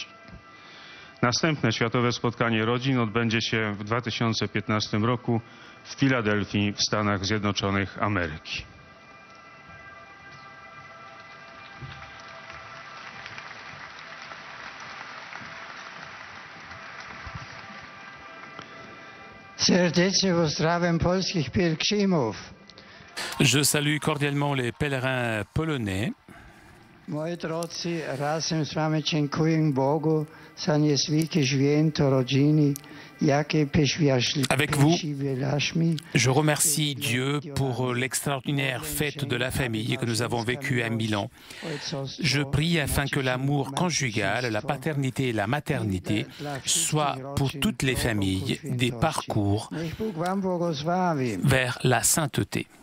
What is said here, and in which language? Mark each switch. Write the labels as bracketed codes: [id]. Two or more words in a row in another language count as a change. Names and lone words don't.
[pl] Następne Światowe Spotkanie Rodzin odbędzie się w 2015 roku w Filadelfii w Stanach Zjednoczonych Ameryki. Serdecznie pozdrawiam polskich pielgrzymów. [fr] Je salue cordialement les pèlerins polonais. [pl] Moje drodzy, razem z wami dziękuję Bogu za niezwykłe święto rodziny, jakie [fr] Avec vous, je remercie Dieu pour l'extraordinaire fête de la famille que nous avons vécue à Milan. Je prie afin que l'amour conjugal, la paternité et la maternité soient pour toutes les familles des parcours vers la sainteté.